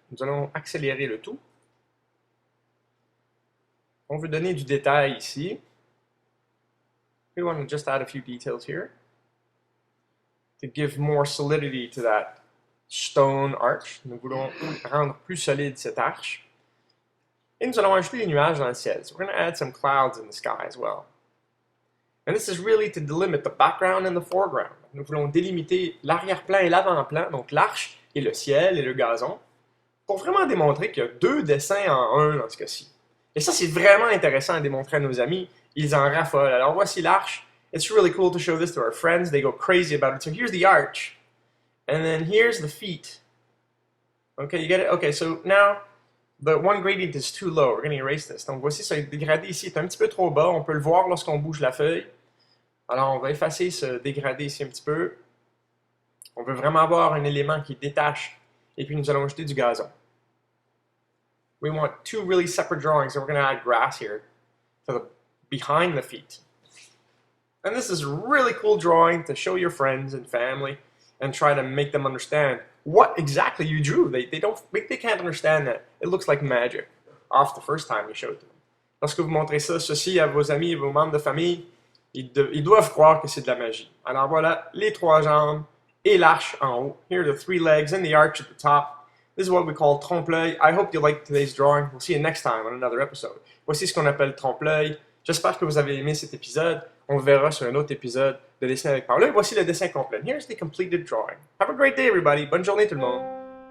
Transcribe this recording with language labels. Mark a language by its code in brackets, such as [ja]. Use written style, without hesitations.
[fr] Nous allons accélérer le tout. On veut donner du détail ici. [en] We want to just add a few details here to give more solidity to that stone arch. [fr] Nous voulons rendre plus solide cette arche. Et nous allons ajouter des nuages dans le ciel. [en] So we're going to add some clouds in the sky as well. And this is really to delimit the background and the foreground. [fr] Nous voulons délimiter l'arrière-plan et l'avant-plan, donc l'arche et le ciel et le gazon, pour vraiment démontrer qu'il y a deux dessins en un dans ce cas-ci. Et ça, c'est vraiment intéressant à démontrer à nos amis. Ils en raffolent. Alors, voici l'arche. [en] It's really cool to show this to our friends. They go crazy about it. So here's the arch. And then here's the feet. Okay, you get it? Okay, so now, the one gradient is too low. We're going to erase this. [fr] Donc, voici ce dégradé ici. C'est un petit peu trop bas. On peut le voir lorsqu'on bouge la feuille. Alors, on va effacer ce dégradé ici un petit peu. On veut vraiment avoir un élément qui détache. Et puis, nous allons ajouter du gazon. [en] We want two really separate drawings, so we're going to add grass here to the behind the feet. And this is a really cool drawing to show your friends and family and try to make them understand what exactly you drew. They can't understand that. It looks like magic off the first time you show it to them. [fr] Lorsque vous montrez ceci à vos amis et vos membres de famille, ils doivent croire que c'est de la magie. Alors voilà, les trois jambes et l'arche en haut. [en] Here are the three legs and the arch at the top. This is what we call trompe-l'œil. I hope you liked today's drawing. We'll see you next time on another episode. [fr] Voici ce qu'on appelle trompe-l'œil. J'espère que vous avez aimé cet épisode. On verra sur un autre épisode de Dessiner avec Paolo. Voici le dessin complet. [en] Here's the completed drawing. Have a great day, everybody. [fr] Bonne journée tout le monde.